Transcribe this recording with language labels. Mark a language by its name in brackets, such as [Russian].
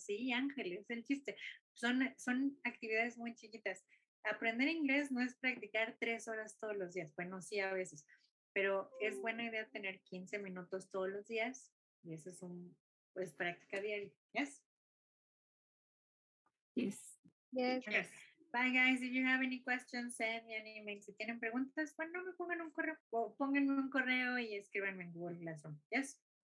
[Spanish] Sí, Ángeles, el chiste. Son actividades muy chiquitas. Aprender inglés no es practicar 3 horas todos los días. Bueno, sí, a veces. Pero es buena idea tener 15 minutos todos los días. Y eso es pues, práctica diaria. [English] ¿Yes? Yes. Yes. Yes. Bye, guys. If you have any questions, send me an email. [Spanish] Si tienen preguntas, bueno, me pongan un correo o pónganme un correo y escríbanme en Google Classroom. [English] Yes?